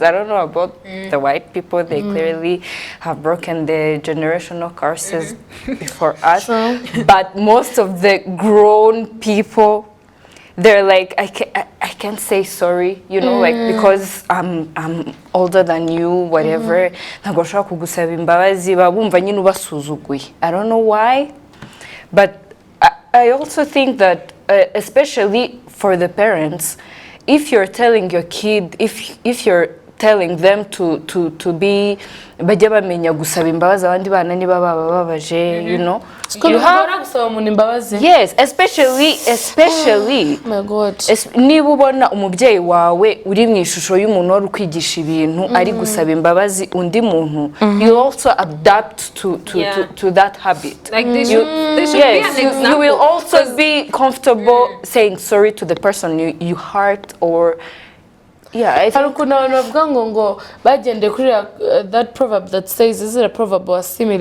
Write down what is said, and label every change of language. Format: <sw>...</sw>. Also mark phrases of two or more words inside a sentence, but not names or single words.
<en>I don't know about the white people. They clearly have broken the generational curses before us. True. But most of the grown people, they're like, I can't say sorry, because I'm older than you, whatever.</en> <rw>Ntabwo nshobora kugusaba imbabazi, bumva nyine ubasuzuguye.</rw> <en>I don't know why, but I also think that, especially for the parents, if you're telling your kid, if you're telling them to be</en> <rw>bajya bamenya gusaba imbabazi abandi bana niba bababaje,</rw> <en>you have yes, especially oh my God.</en> <rw>niba ubona umubyeyi wawe uri mu ishusho y'umuntu wari ukwigisha ibintu ari gusaba imbabazi undi muntu,</rw> <en>you also adapt to that habit. Like they should be an example. You will also be comfortable saying sorry to the person you hurt, or I think that proverb that says, is it a proverb or a simile?</en>